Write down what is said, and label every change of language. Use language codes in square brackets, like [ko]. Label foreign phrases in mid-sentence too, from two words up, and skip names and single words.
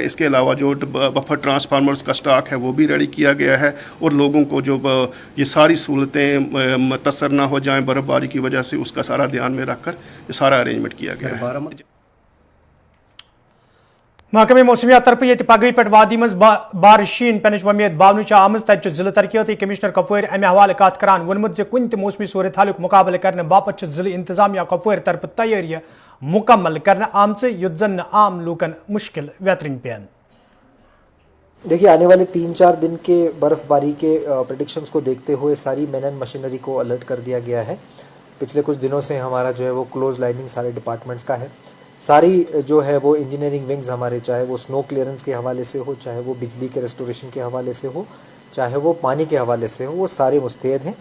[hi] इसके अलावा जो [en] buffer transformers [hi] का स्टॉक है वो भी रेडी किया गया है और लोगों को जो ये सारी सहूलतें मुतअस्सर ना हो जाएं बर्फबारी की वजह से, उसका सारा ध्यान में रखकर ये सारा अरेंजमेंट किया गया है। [ks] महकमे मौसमियात तरफ ये पगह पे वादी मज बारिशीन पेन वमेद बावन आम तब जिले तरक्याती कमिश्नर कपवर अमे हवाले कत करान वोनमुत जे कुन मौसमी सूरत हाल मुकाबल करने बापत जिले इंतजामिया कपवर तरफ तैयारी मुकम्मल करने आमच युत जन आम लूकन मुश्किल वेतरिन पेन। [hi] देखिए, आने वाले 3-4 दिन के बर्फबारी के प्रेडिक्शंस को देखते हुए सारी [en] man and machinery [hi] को अलर्ट कर दिया गया है। पिछले कुछ दिनों से हमारा जो है वो [en] close lining [hi] सारे डिपार्टमेंट्स का है। सारी जो है वो [en] engineering wings [hi] हमारे, चाहे वो [en] snow clearance [hi] के हवाले से हो, चाहे वो बिजली के रेस्टोरेशन के हवाले से हो, चाहे वो पानी के हवाले से हो, वो सारे मुस्तैद हैं।